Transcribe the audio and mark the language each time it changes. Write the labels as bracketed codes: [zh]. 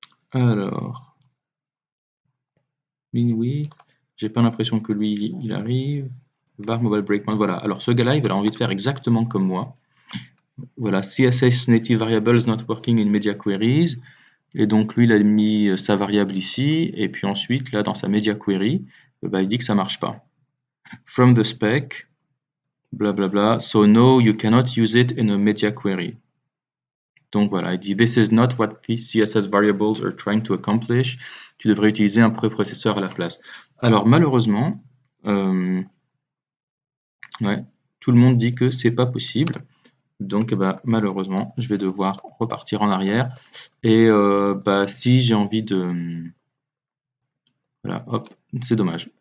[fr] Alors, min width, j'ai pas l'impression que lui, il arrive. Var mobile breakpoint, voilà. Alors, ce gars-là, il a envie de faire exactement comme moi. Voilà, [en] CSS native variables not working in media queries. [fr] Et donc, lui, il a mis sa variable ici. Et puis ensuite, là, dans sa media query, il dit que ça marche pas. [en] From the spec, blablabla, so no, you cannot use it in a media query. [fr] Donc voilà, il dit [en] this is not what these CSS variables are trying to accomplish. [fr] Tu devrais utiliser un préprocesseur à la place. Alors malheureusement, ouais, tout le monde dit que c'est pas possible. Donc malheureusement, je vais devoir repartir en arrière. Et si j'ai envie de... Voilà, hop, c'est dommage.